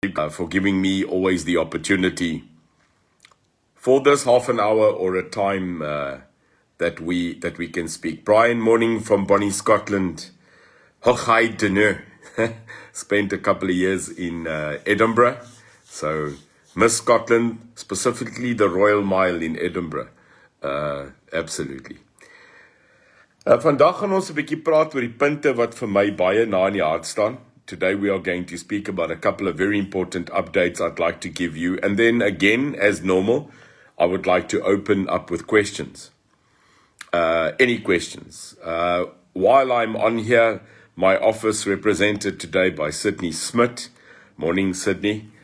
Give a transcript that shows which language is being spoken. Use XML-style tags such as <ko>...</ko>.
<en>For giving me always the opportunity for this half an hour or a time that we can speak. Brian, morning from Bonnie, Scotland. Hochheid dinner. Spent a couple of years in Edinburgh. So, miss Scotland, specifically the Royal Mile in Edinburgh. Absolutely.</en> <af>Vandag gaan ons 'n bietjie praat oor die punte wat vir my baie na in die hart staan.</af> <en>Today we are going to speak about a couple of very important updates I'd like to give you. And then again, as normal, I would like to open up with questions. Any questions. While I'm on here, my office represented today by Sydney Smith. Morning, Sydney.</en>